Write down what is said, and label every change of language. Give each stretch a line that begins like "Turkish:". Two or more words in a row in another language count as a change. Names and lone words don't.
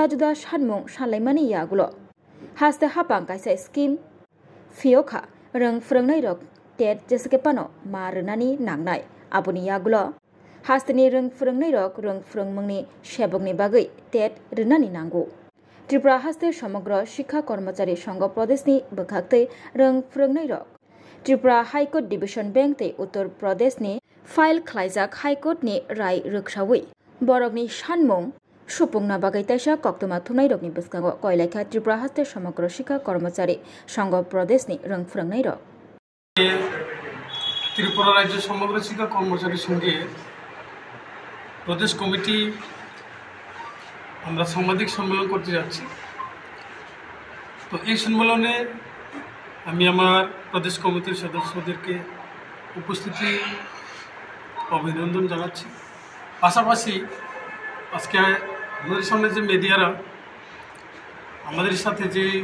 Bodo: जुदा सानमुं सानलायमानि यागुल हास्ते हापां काइसा स्किम फियोखा रों फोरोंनाय रग टेट जेसेकेपानो मारनानि नांनाय आबुनि यागुल हास्तेनि रों फोरोंनाय रग रों फोरोंमुंनि सेबकनि बागै टेट रोनानि नांगौ त्रिपुरा हास्ते समग्र शिक्षा कर्मचारी संघ प्रदेशनि बखागतै रों फोरोंनाय रग त्रिपुरा
English: High Court division bench
Bodo: ते उत्तर प्रदेशनि फाइल खलायजाक हाइकोर्टनि राय रोखसावै बरकनि सानमुं सुपुंना बागै ताइसा कक्तमा थुमनाय रगनि बसकांगो कयलायखा त्रिपुरा हास्ते समग्र शिक्षा कर्मचारी संघ प्रदेशनि रों फोरोंनाय रग
Bangla: ত্রিপুরা রাজ্য সমগ্র শিক্ষা কর্মচারী সংঘে প্রদেশ কমিটি আমরা সাংবাদিক সম্মেলন করতে যাচ্ছি তো এই সম্মেলনে আমি আমার প্রদেশ কমিটির সদস্যদেরকে উপস্থিতি অভিনন্দন জানাচ্ছি পাশাপাশি আজকে আমাদের সামনে যে মিডিয়ারা আমাদের সাথে যে